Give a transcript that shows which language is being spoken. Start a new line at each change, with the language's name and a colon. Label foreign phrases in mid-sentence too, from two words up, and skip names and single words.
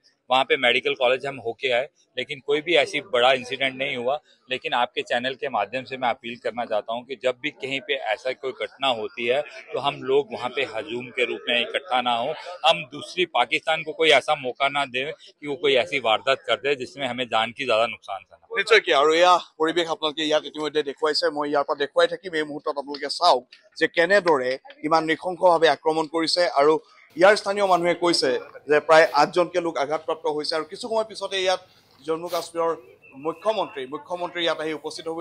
Hindi: वहाँ पे मेडिकल कॉलेज हम होके आए, लेकिन कोई भी ऐसी बड़ा इंसिडेंट नहीं हुआ। लेकिन आपके चैनल के माध्यम से मैं अपील करना चाहता हूँ कि जब भी कहीं पे ऐसा कोई घटना होती है तो हम लोग वहाँ पे हजूम के रूप में इकट्ठा ना हो। हम दूसरी पाकिस्तान को कोई ऐसा मौका ना दें कि वो कोई ऐसी वारदात कर दे जिसमें हमें जान की ज्यादा नुकसान था।
Assamese: নিশ্চয়কৈ আৰু এয়া পৰিৱেশ আপোনালোকে ইয়াত ইতিমধ্যে দেখুৱাইছে। মই ইয়াৰ পৰা দেখুৱাই থাকিম। এই মুহূৰ্তত আপোনালোকে চাওক যে কেনেদৰে ইমান নৃশংসভাৱে আক্ৰমণ কৰিছে আৰু ইয়াৰ স্থানীয় মানুহে কৈছে যে প্ৰায় 8জনকে লোক আঘাতপ্ৰাপ্ত হৈছে আৰু কিছু সময় পিছতে ইয়াত জম্মু কাশ্মীৰৰ মুখ্যমন্ত্ৰী ইয়াত আহি উপস্থিত হ'বই।